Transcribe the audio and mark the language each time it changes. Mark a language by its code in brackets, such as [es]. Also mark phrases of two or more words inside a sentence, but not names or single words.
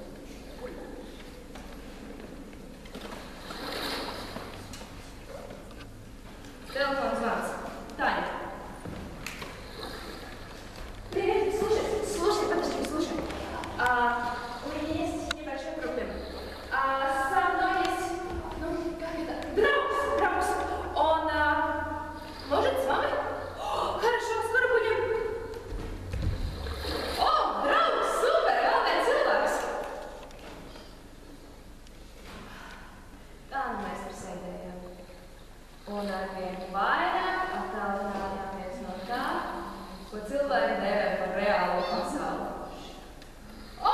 [lv] Telefons zvans. Taņa. [ru] Привет, слушай, подожди, слушай. У меня есть небольшой проблема. Со мной есть, как это, Драус. Он может с вами? Хорошо, скоро будем. О, Драус, супер, [lv] vēl cilvēks. Tā nu mēs tur sēdējām. Un arvien vairāk attālinājāmies no tā, ko cilvēki devē par reālo pasauli. O!